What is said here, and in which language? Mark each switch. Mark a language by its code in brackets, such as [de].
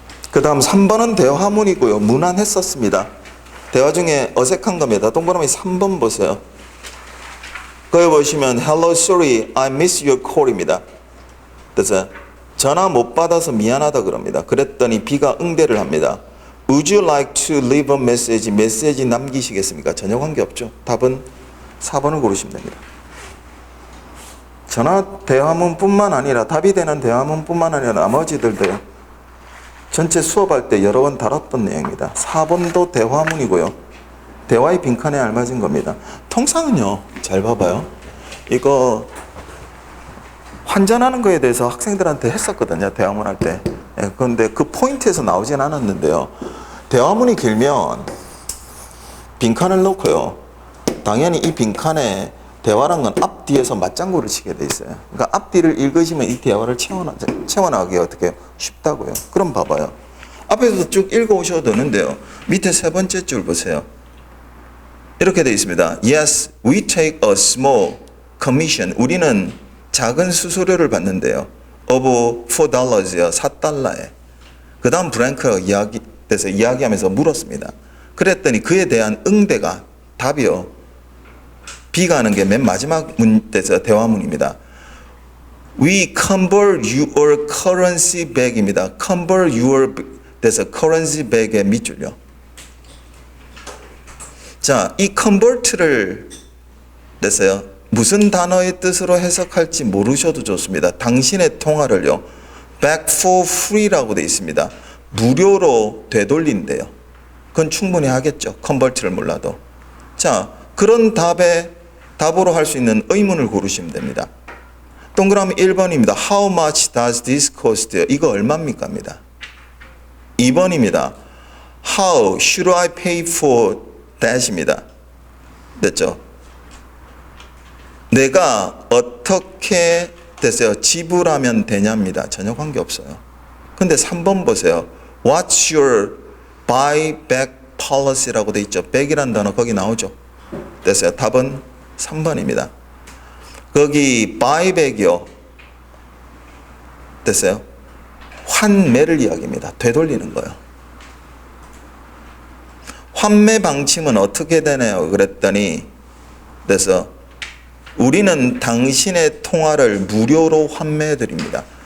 [ko] 그 그 다음 3번은 대화문이고요. 무난했었습니다. 대화 중에 어색한 겁니다. 동그라미 3번 보세요. 거기 보시면 [en] Hello, sorry, I miss your call입니다. [ko] 그래서 전화 못 받아서 미안하다 그럽니다. 그랬더니 B가 응대를 합니다. [en] Would you like to leave a message? [ko] 메시지 남기시겠습니까? 전혀 관계없죠. 답은 4번을 고르시면 됩니다. 전화 대화문뿐만 아니라 답이 되는 대화문뿐만 아니라 나머지들도요. 전체 수업할 때 여러 번 다뤘던 내용입니다. 4번도 대화문이고요. 대화의 빈칸에 알맞은 겁니다. 통상은요. 잘 봐봐요. 이거 환전하는 거에 대해서 학생들한테 했었거든요. 대화문 할 때. 그런데 그 포인트에서 나오진 않았는데요. 대화문이 길면 빈칸을 놓고요. 당연히 이 빈칸에 대화란 건 앞뒤에서 맞장구를 치게 돼 있어요. 그러니까 앞뒤를 읽으시면 이 대화를 채워나가기가 어떻게 쉽다고요. 그럼 봐봐요. 앞에서 쭉 읽어오셔도 되는데요. 밑에 세 번째 줄 보세요. 이렇게 되어 있습니다. [en] Yes, we take a small commission. [ko] 우리는 작은 수수료를 받는데요. of $4요. 4달러에. 그 다음 브랭크가 이야기하면서 물었습니다. 그랬더니 그에 대한 응대가 답이요. B가 하는 게 맨 마지막 문에서 대화문입니다. [en] We convert your currency back입니다. convert your 돼서 currency back의 밑줄요. [ko] 자, 이 convert를 됐어요. 무슨 단어의 뜻으로 해석할지 모르셔도 좋습니다. 당신의 통화를요. [en] back for free라고 [ko] 되어 있습니다. 무료로 되돌린대요. 그건 충분히 하겠죠. convert를 몰라도. 자, 그런 답으로 할 수 있는 의문을 고르시면 됩니다. 동그라미 1번입니다. [en] How much does this cost? [ko] 이거 얼마입니까? 입니다. 2번입니다. [en] How should I pay for that입니다. [ko] 됐죠? 내가 어떻게 됐어요? 지불하면 되냐입니다. 전혀 관계없어요. 근데 3번 보세요. [en] What's your buyback policy라고 [ko] 돼 있죠. back이라는 단어 거기 나오죠. 됐어요. 답은 3번입니다. 거기 buyback이요. 됐어요? 환매를 이야기합니다. 되돌리는 거예요. 환매 방침은 어떻게 되나요? 그랬더니 그래서 우리는 당신의 통화를 무료로 환매해 드립니다.